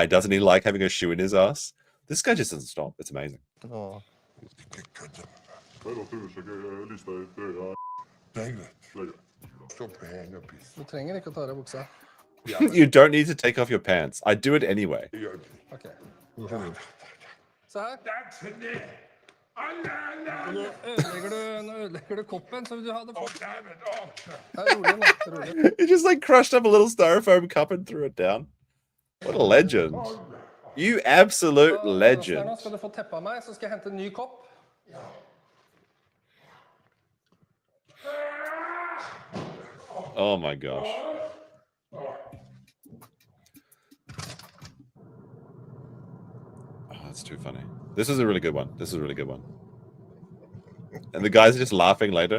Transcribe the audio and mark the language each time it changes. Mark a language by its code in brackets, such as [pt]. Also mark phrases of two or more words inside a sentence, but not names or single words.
[en] Doesn't he like having a shoe in his ass? This guy just doesn't stop. It's amazing. You don't need to take off your pants. I do it anyway. [no] Okay. Se her. Nå ødelegger du koppen som du hadde fått. [en] He just like crushed up a little styrofoam cup and threw it down. What a legend. You absolute legend. [no] Nå skal du få teppe av meg, så skal jeg hente en ny kopp. [en] Oh my gosh. Oh, that's too funny. This is a really good one. This is a really good one. And the guys are just laughing later.